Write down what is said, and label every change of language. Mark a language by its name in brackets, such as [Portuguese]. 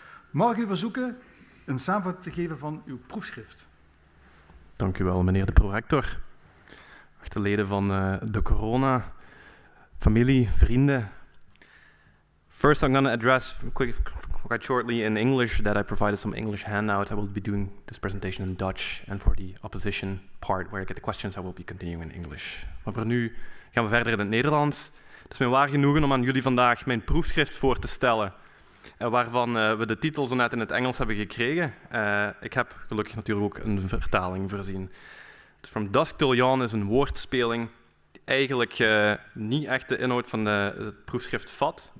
[Dutch] Mag ik u verzoeken een samenvatting te geven van uw proefschrift? Dank u wel, meneer de prorector. Geachte leden van de corona, familie, vrienden. [English] First, I'm going to address quite shortly in English that I provided some English handouts. I will be doing this presentation in Dutch, and for the opposition part where I get the questions, I will be continuing in English. [Dutch] Maar voor nu gaan we verder in het Nederlands. Het is mij waar genoegen om aan jullie vandaag mijn proefschrift voor te stellen, waarvan we de titel zo net in het Engels hebben gekregen. Ik heb gelukkig natuurlijk ook een vertaling voorzien. Dus From Dusk Till Yawn is een woordspeling die eigenlijk niet echt de inhoud van het proefschrift vat.